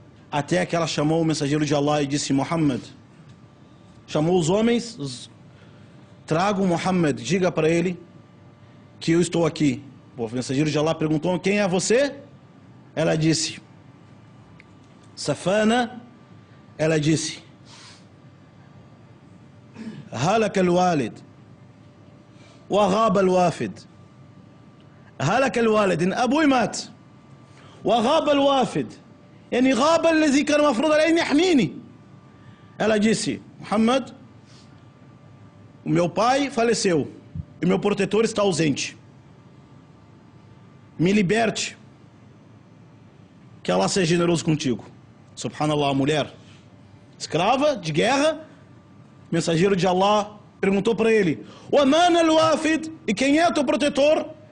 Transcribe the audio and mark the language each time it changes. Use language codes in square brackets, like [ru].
[pt] Até que ela chamou o mensageiro de Allah e disse: Muhammad. Chamou os homens: tragam Muhammad, diga para ele que eu estou aqui. O mensageiro de Allah perguntou: quem é você? Ela disse: Safana, ela disse: [ar] هلك الوالد وغاب الوافد. هلك الوالد، إن أبوي مات وغاب الوافد، يعني غاب الذي كان المفروض عليه أن يحميني. [pt] Ela disse: Muhammad, o meu pai faleceu e meu protetor está ausente. Me liberte, que Allah seja generoso contigo. Subhanallah, a mulher escrava de guerra, mensageiro de Allah perguntou para ele: [ar] وَمَنَ الْوَافِدْ, [pt] e quem é teu protetor?